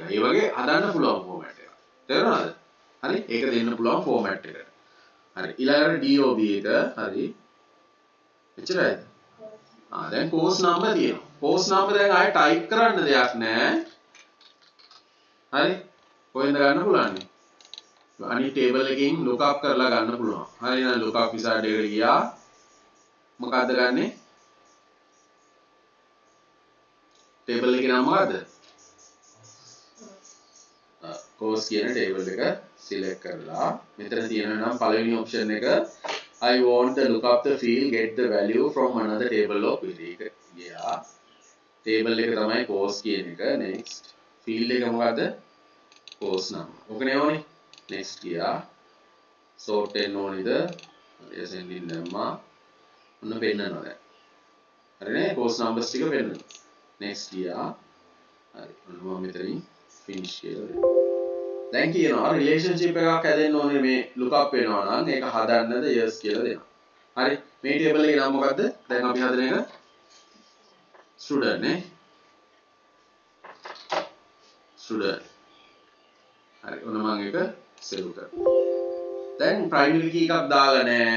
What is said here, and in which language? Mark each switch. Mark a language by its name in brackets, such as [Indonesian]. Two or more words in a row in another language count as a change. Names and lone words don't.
[Sinhala] ඒ වගේ හදන්න පුළුවන් format එකක්. තේරුණාද? හරි ඒක දෙන්න පුළුවන් format එකට. හරි ඊළඟට DOB එක හරි. එච්චරයිද? දැන් [English] course number [Sinhala] තියෙනවා. [English] course number [Sinhala] දැන් ආයෙ type කරන්න දෙයක් නැහැ. හරි කොහෙන්ද ගන්න පුළුවන්? අනිත් table එකකින් [English] look up [Sinhala] කරලා ගන්න පුළුවන්. හරි එහෙනම් [English] look up wizard [Sinhala] එකට ගියා. මොකද්ද ගන්නෙ? table එකේ නම මොකද්ද? course කියන table එක select කරලා මෙතන තියෙනවා නම් පළවෙනි option එක [English] I want the look up the field get the value from another table of query [Sinhala] එක ගියා. table එක තමයි course කියන එක. [English] next field [Sinhala] එක මොකද්ද? [English] course name. [Sinhala] ඕකනේ ඕනේ. next ගියා. sort වෙන්න ඕනේද? ascending දැම්මා. ඔන්න පෙන්නනවා දැන්. හරිනේ [English] course numbers [Sinhala] ටික පෙන්නනවා. next ගියා. හරි. ඔන්න මම මෙතනින් finish කියලා. දැන් කියනවා relationship එකක් හැදෙන්න ඕනේ මේ [English] look up [Sinhala] වෙනවා නම් ඒක හදන්නද yes කියලා දෙනවා. හරි. මේ table එකේ නම මොකද්ද? දැන් අපි හදන එක student නේ. student. හරි. ඔන්න මම ඒක save කරනවා. දැන් [English] primary key [Sinhala] එකක් දාලා නැහැ.